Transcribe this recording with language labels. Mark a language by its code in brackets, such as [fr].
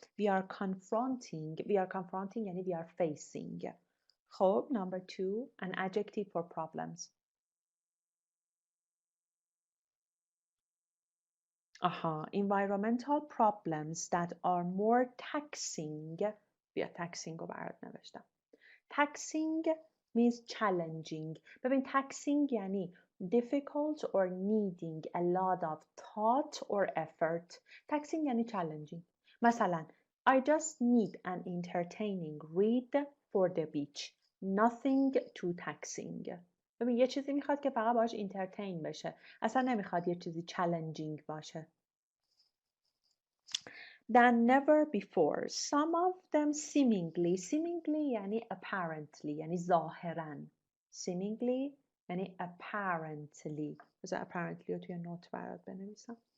[en] We are confronting. We are confronting یعنی we are facing. خب, number 2, an adjective for problems. Environmental problems that are more taxing. [fa] بیا taxing رو برات نوشتم. [en] Taxing means challenging. ببین taxing یعنی difficult or needing a lot of thought or effort. Taxing یعنی challenging. مثلا I just need an entertaining read for the beach. Nothing too taxing. [fa] ببین یه چیزی میخواد که فقط باهاش انترتین بشه. اصلا نمیخواد یه چیزی چالنجینگ باشه. [en] Than never before. Some of them seemingly. Seemingly یعنی apparently یعنی ظاهراً. Seemingly یعنی apparently. [fa] بذار apparently رو توی نوت برات بنویسم.